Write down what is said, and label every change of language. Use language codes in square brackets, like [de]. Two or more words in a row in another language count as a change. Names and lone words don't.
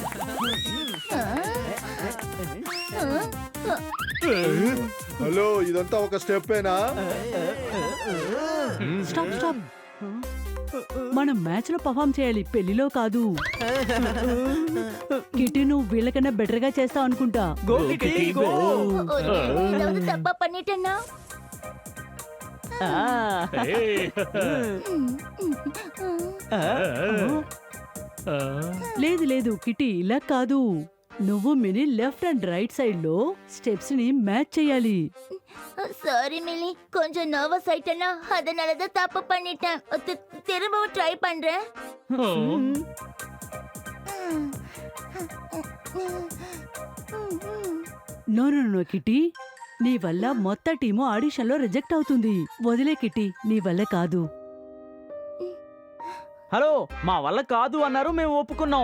[te] హలో, ఇదంతా ఒక స్టెప్పేనా? [en] stop stop. [te] మనం మ్యాచ్ లో పర్ఫామ్ చేయాలి, పెళ్లిలో కాదు. కిట్టి, నువ్వు వీళ్ళకన్నా బెటర్ గా చేస్తావు అనుకుంటా. [en] go Kitty, go. [ta] ஏதாவது தப்பா பண்ணிட்டேன்னா? [te] లేదు లేదు కిట్టి, ఇలా కాదు. నువ్వు మినీ [en] left and right side [te] లో స్టెప్స్ ని మ్యాచ్ చేయాలి. [ta] சாரி மிலி, கொஞ்சம் நர்வஸ் ஆயிட்டேனா, அதனால தான் தப்பு பண்ணிட்டேன். திரும்பவும் ட்ரை பண்றேன். [en] no no no [te] కిట్టి, నీ వల్ల మొత్తం టీము ఆడిషన్ లో రిజెక్ట్ అవుతుంది. వదిలే కిట్టి, నీ వల్ల కాదు. హలో, మా వల్ల కాదు అన్నారు, మేము ఒప్పుకున్నాం.